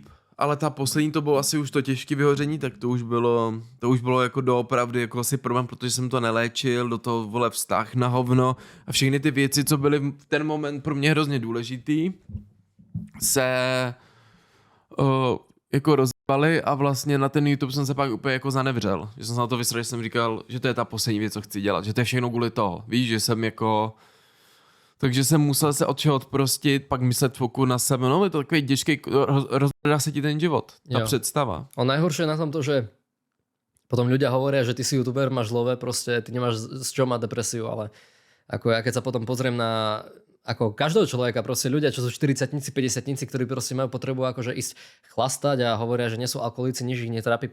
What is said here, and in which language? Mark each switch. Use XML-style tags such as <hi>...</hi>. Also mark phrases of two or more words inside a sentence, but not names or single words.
<cs>Ale ta poslední to bylo asi už to těžké vyhoření, tak to už bylo jako doopravdy jako asi problém, protože jsem to neléčil, do toho vole vztah na hovno a všechny ty věci, co byly v ten moment pro mě hrozně důležitý, se jako rozbaly a vlastně na ten YouTube jsem se pak úplně jako zanevřel. Že jsem se na to vysral, že jsem říkal, že to je ta poslední věc, co chci dělat, že to je všechno kvůli toho. Víš, že jsem jako... Takže jsem musel se od čeho odprostit, pak myslet fokus na sebe. No, je to takový těžký, rozbrdá se ti ten život, ta představa.</cs> <sk>A najhoršie je na tom to, že potom ľudia hovoria, že ty si youtuber, máš zlové, proste ty nemáš z čoho mať depresiu, ale ako ja keď sa potom pozriem na ako každého človeka, proste ľudia, čo sú 40-tníci, 50-tníci, ktorí proste majú potrebu akože ísť chlastať a hovoria, že nie sú alkoholici, nič ich netrápi.</sk>